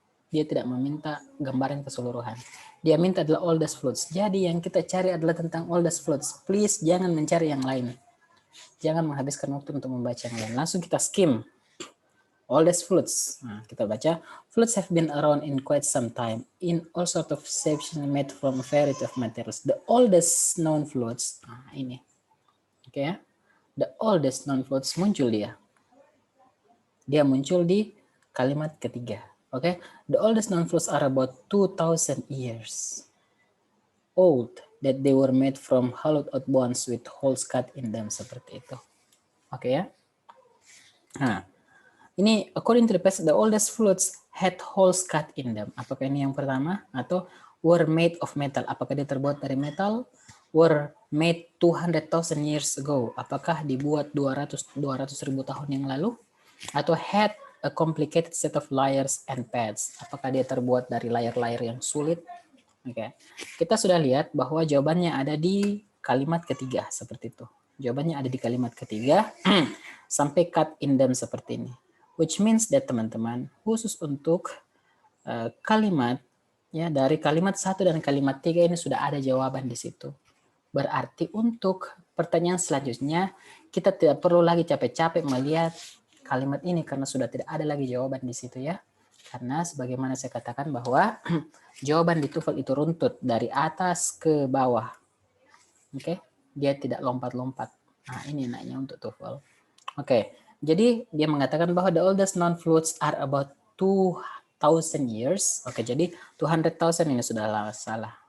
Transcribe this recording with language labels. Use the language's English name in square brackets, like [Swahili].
[Indonesian] Dia tidak meminta gambaran keseluruhan. Dia minta adalah oldest floods. Jadi yang kita cari adalah tentang oldest floods. Please jangan mencari yang lain. Jangan menghabiskan waktu untuk membaca yang lain. Langsung kita skim. Oldest floods. Nah, kita baca. [English] Floods have been around in quite some time in all sort of shapes made from a variety of materials. The oldest known floods. [Indonesian] Nah, ini. Oke ya. [English] The oldest known floods [Indonesian] muncul dia. Dia muncul di kalimat ketiga. Oke. [English] The oldest known floods are about 2,000 years old that they were made from hollowed out bones with holes cut in them, [Indonesian] seperti itu. Oke ya. Nah, ini [English] according to the passage, the oldest floods had holes cut in them. [Indonesian] Apakah ini yang pertama? Atau [English] were made of metal? [Indonesian] Apakah dia terbuat dari metal? [English] Were made 200,000 years ago? [Indonesian] Apakah dibuat 200.000 tahun yang lalu? Atau [English] had a complicated set of layers and pads? [Indonesian] Apakah dia terbuat dari layer-layer yang sulit? Oke. Kita sudah lihat bahwa jawabannya ada di kalimat ketiga, seperti itu. Jawabannya ada di kalimat ketiga sampai [English] cut in them [Indonesian] seperti ini. [English] Which means that [Indonesian] teman-teman, khusus untuk kalimat ya, dari kalimat 1 dan kalimat 3 ini sudah ada jawaban di situ. Berarti untuk pertanyaan selanjutnya kita tidak perlu lagi capek-capek melihat kalimat ini karena sudah tidak ada lagi jawaban di situ ya. Karena sebagaimana saya katakan bahwa jawaban di TOEFL itu runtut dari atas ke bawah. Oke, dia tidak lompat-lompat. Nah, ini enaknya untuk TOEFL. Oke. Jadi dia mengatakan bahwa [English] the oldest known floods are about 2,000 years. [Indonesian] Oke, jadi 200,000 ini sudah salah.